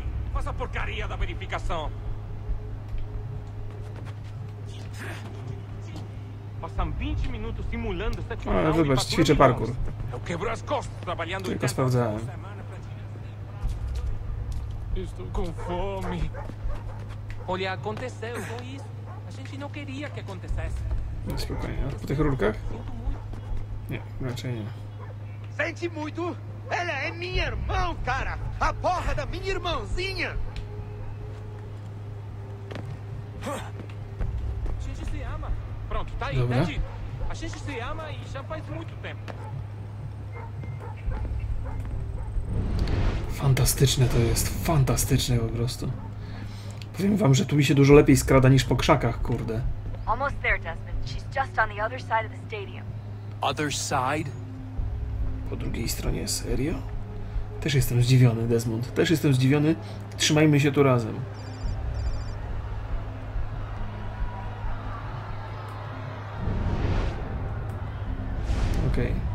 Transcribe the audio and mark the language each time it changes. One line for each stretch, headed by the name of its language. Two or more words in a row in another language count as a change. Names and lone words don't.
Portuguese: Faça a porcaria da verificação. Passam 20 minutos simulando esta
Polish: Ale wybacz, ćwiczę parkour.
Portuguese: Eu quebro as costas trabalhando.
Polish: Tylko sprawdzałem.
Portuguese: Estou com fome. Olha, aconteceu com isso. A gente não queria que acontecesse.
Polish: No spokojnie. A po tych rurkach? Nie, raczej nie.
Portuguese: Sente muito? Ela é minha irmã, cara! A porra da minha irmãzinha! A gente se ama. Pronto, tá aí,
Polish: Dobra.
Portuguese: tá dito. A gente se ama e já faz muito tempo.
Polish: Fantastyczne to jest. Fantastyczne po prostu. Powiem wam, że tu mi się dużo lepiej skrada niż po krzakach, kurde.
English: Almost there, Desmond. She's just on the other side of the stadium. Other side?
Polish: Po drugiej stronie, serio? Też jestem zdziwiony, Desmond. Też jestem zdziwiony. Trzymajmy się tu razem. Okej.